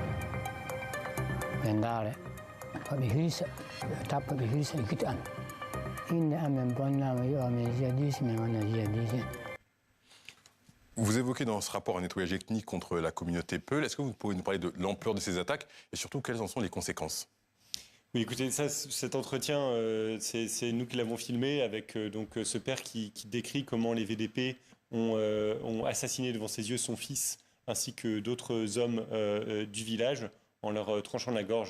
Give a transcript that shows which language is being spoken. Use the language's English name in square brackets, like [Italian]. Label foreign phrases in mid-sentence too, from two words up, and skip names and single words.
[Fula] ɓe ndaare koɓe hirsa ɓe tappa ɓe hirsa e gite an inde amen bonnama yo amen jihadiste min wona jihadiste. [French] Vous évoquez dans ce rapport un nettoyage ethnique contre la communauté Peul. Est-ce que vous pouvez nous parler de l'ampleur de ces attaques et surtout quelles en sont les conséquences? Oui, écoutez, cet entretien, c'est nous qui l'avons filmé avec ce père qui décrit comment les VDP ont assassiné devant ses yeux son fils ainsi que d'autres hommes du village en leur tranchant la gorge.